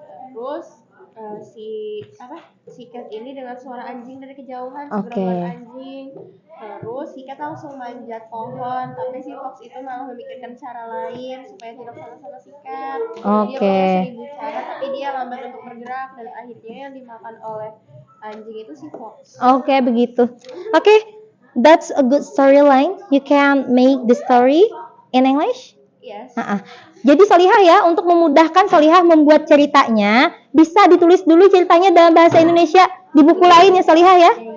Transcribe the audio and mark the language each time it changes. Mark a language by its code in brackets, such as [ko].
[id] Terus si Cat ini dengan suara anjing dari kejauhan, segerombolan anjing. Terus si Cat langsung manjat pohon, tapi si Fox itu malah memikirkan cara lain supaya tidak sama-sama si Cat. Dia punya 1000 cara, tapi dia lambat untuk bergerak dan akhirnya yang dimakan oleh anjing itu si Fox. Oke, begitu. [en] Oke, that's a good storyline. You can make the story in English. Yes. [id] Jadi Solihah ya, untuk memudahkan Solihah membuat ceritanya, bisa ditulis dulu ceritanya dalam bahasa Indonesia di buku lain ya Solihah ya.